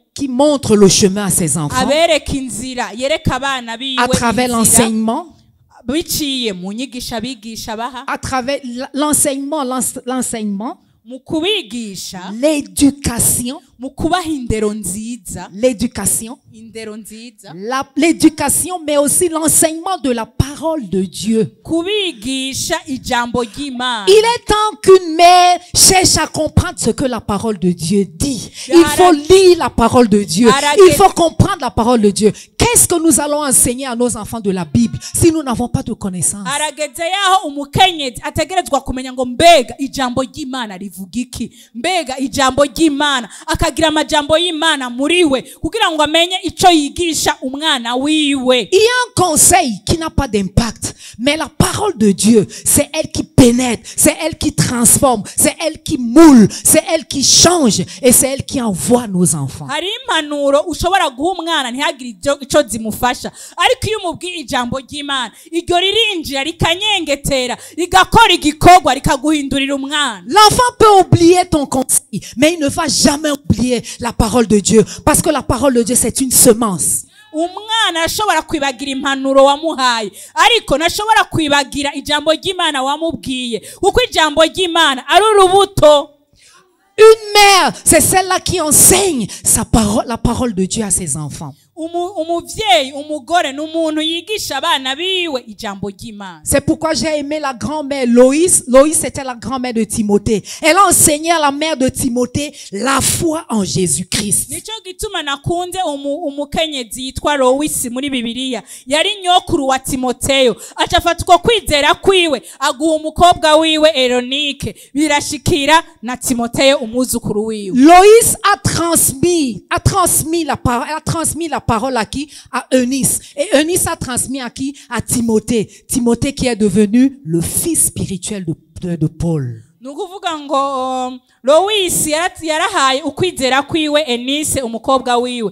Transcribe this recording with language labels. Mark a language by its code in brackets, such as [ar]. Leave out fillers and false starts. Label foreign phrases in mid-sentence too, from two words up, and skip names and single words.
[fr] qui montre le chemin à ses enfants [rn] abereka inzira yereka abana biwe [fr] à travers [rn] inzira, [fr] l'enseignement, [rn] biciye mu nyigisha bigisha baha [fr] à travers l'enseignement, [rn] mu kubigisha [fr] l'éducation, [rn] mu kubaha indero nziza [fr] l'éducation, mais aussi l'enseignement de la parole de Dieu. [rn] kubigisha ijambo ry'Imana. [fr] Il est temps qu'une mère cherche à comprendre ce que la parole de Dieu dit. Il faut lire la parole de Dieu. Il faut comprendre la parole de Dieu. Qu'est-ce que nous allons enseigner à nos enfants de la Bible si nous n'avons pas de connaissance? [rn] Arageze yaho umukenyezi ategerezwa kumenya ngo mbega ijambo ry'Imana rivuga rivuga iki mbega ijambo ry'Imana akagira amajambo y'Imana muri we kugira ngo amenye ico yigisha umwana wiwe. [fr] Il y a un conseil qui n'a pas d'impact, mais la parole de Dieu, c'est elle qui pénètre, c'est elle qui transforme, c'est elle qui moule, c'est elle qui change et c'est elle qui envoie nos enfants. [rn] Hari impanuro ushobora guha umwana ntihagire ico zimufasha, ariko iyo umubwiye ijambo ry'Imana iryo ririnjira rikanyengetera rigakora igikorwa rikaguhindurira umwana. [fr] L'enfant peut oublier ton conseil, mais il ne va jamais oublier la parole de Dieu, parce que la parole de Dieu, c'est une semence. [rn] Umwana ashobora kwibagira impanuro wamuhaye, ariko nashobora kwibagira ijambo ry'Imana wamubwiye, kuko ijambo ry'Imana ari urubuto. [fr] Une mère, c'est celle-là qui enseigne la parole de Dieu à ses enfants. [rn] Umuvyeyi, umugore n'umuntu yigisha abana biwe ijambo ry'Imana. [fr] C'est pourquoi j'ai aimé la grand-mère Loïs. Loïs était la grand-mère de Timothée. Elle a enseigné à la mère de Timothée la foi en Jésus-Christ. [rn] Nico gituma nakunze umukenyezi yitwa Loïs muri Bibiliya. Yari nyokuru wa Timoteyo. Acafatwa kwizera kwiwe aguha umukobwa wiwe Eronike. Birashikira na Timoteyo umwuzukuru wiwe. [fr] Loïs a transmis la parole à qui? À Eunice. Et Eunice a transmis à qui? À Timothée. Timothée qui est devenu le fils spirituel de Paul. [rn] Nukuvuga ngo Lois yarahaye ukwizera kwiwe Enise umukobwa wiwe.